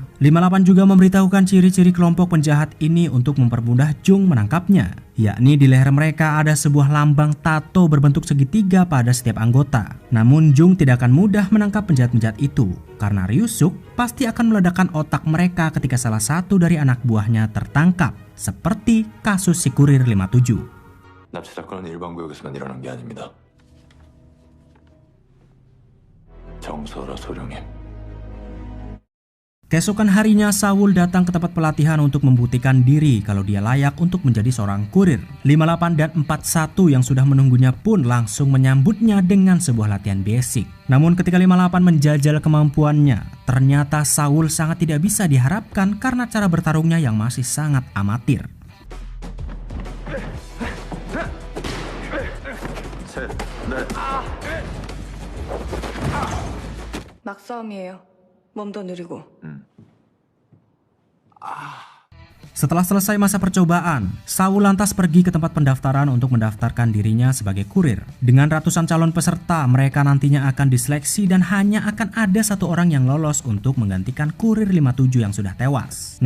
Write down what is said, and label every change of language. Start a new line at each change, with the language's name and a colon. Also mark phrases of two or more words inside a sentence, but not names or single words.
Indonesian: 58 juga memberitahukan ciri-ciri kelompok penjahat ini untuk mempermudah Jung menangkapnya, yakni di leher mereka ada sebuah lambang tato berbentuk segitiga pada setiap anggota. Namun Jung tidak akan mudah menangkap penjahat-penjahat itu, karena Ryusuk pasti akan meledakkan otak mereka ketika salah satu dari anak buahnya tertangkap, seperti kasus si kurir 57.
Korean: 납치 사건은 일반 구역에서만 일어난 게 아닙니다. 정서라 소령님.
Indonesian: Keesokan harinya Saul datang ke tempat pelatihan untuk membuktikan diri kalau dia layak untuk menjadi seorang kurir. 58 dan 41 yang sudah menunggunya pun langsung menyambutnya dengan sebuah latihan basic. Namun ketika 58 menjajal kemampuannya, ternyata Saul sangat tidak bisa diharapkan karena cara bertarungnya yang masih sangat amatir.
Korean: 막싸움이에요. 몸도 느리고.
Indonesian: Setelah selesai masa percobaan, Saul lantas pergi ke tempat pendaftaran untuk mendaftarkan dirinya sebagai kurir. Dengan ratusan calon peserta, mereka nantinya akan diseleksi dan hanya akan ada satu orang yang lolos untuk menggantikan kurir 57 yang sudah tewas.